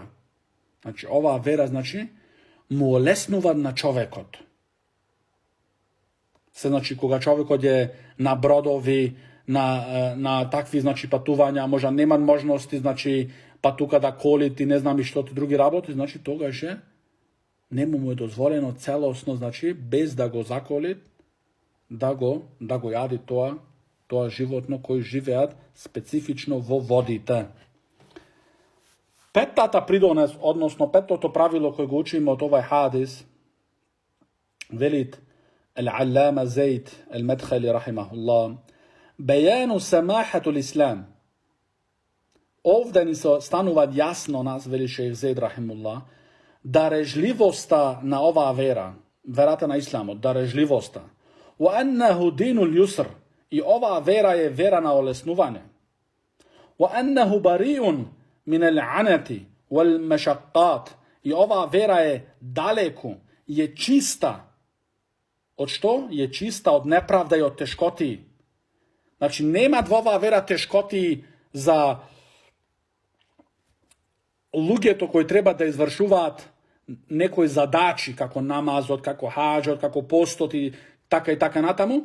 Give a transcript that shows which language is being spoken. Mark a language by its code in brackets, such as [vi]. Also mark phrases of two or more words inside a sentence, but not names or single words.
[mk] Значи оваа вера значи му олеснува на човекот. Значи кога човекот е на бродови, на такви значи патувања, можа нема можности значи патука да колити, не знам и што ти други работи, значи тогаш њему му је дозволено целосно, значи без да го заколи, да го јади то животно који живе специфично во водите. Петата придонес, односно петото правило које учимо од овај хадис, велит Ал-Аллама Заид Ал-Мадхали рахимахуллах, [ar] بيان سماحة الإسلام. [mk] Овдје ни се станува јасно нас, вели шејх Заид рахимахуллах, дарежливоста на ова вера, верата на исламу, дарежливоста. [ar] وأنه دين اليسر, [mk] и ова вера је вера на олеснување. [ar] وأنه بريء من الآصار والمشقات, [mk] и ова вера је далеку, је чиста. Од што? Је чиста од неправда и од тешкоти. Значи, нема ова вера тешкоти за лугето који треба да извршуват некој задачи, како намазот, како хаџот, како постоти, така и така натаму.